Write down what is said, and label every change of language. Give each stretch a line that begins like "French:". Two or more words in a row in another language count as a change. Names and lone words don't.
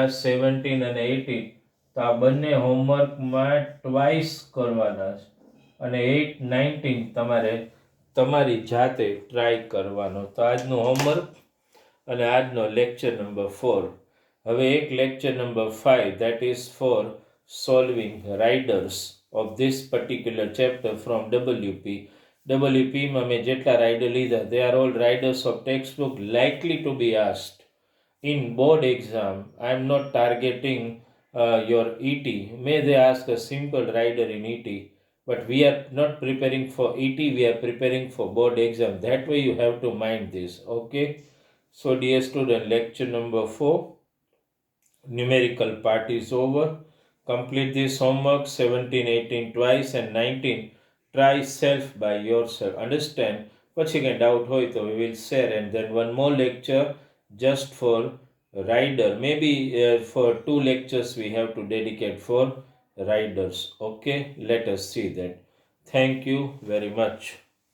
Gujarati: 17 અને 18. તો આ બંને હોમવર્કમાં ટ્વાઇસ કરવાના છે. અને 8, 19 તમારે તમારી જાતે ટ્રાય કરવાનો. તો આજનું હોમવર્ક અને આજનો
English: lecture number
Gujarati: 4. હવે એક
English: lecture number
Gujarati: 5,
English: that is for solving riders of this particular chapter from WP.
Gujarati: WPમાં મેં જેટલા રાઇડર લીધા,
English: they are all riders of textbook likely to be asked in board exam. I am not targeting your ET. May they ask a simple rider in ET, but we are not preparing for ET, we are preparing for board exam. That way you have to mind this. Okay, so dear student, lecture number 4, numerical part is over. Complete this homework. 17, 18 twice and 19 try self by yourself. Understand?
Gujarati: પછી કંઈ ડાઉટ હોય તો
English: we will share. And then one more lecture just for rider. Maybe for 2 lectures we have to dedicate for riders. Okay, let us see that. Thank you very much.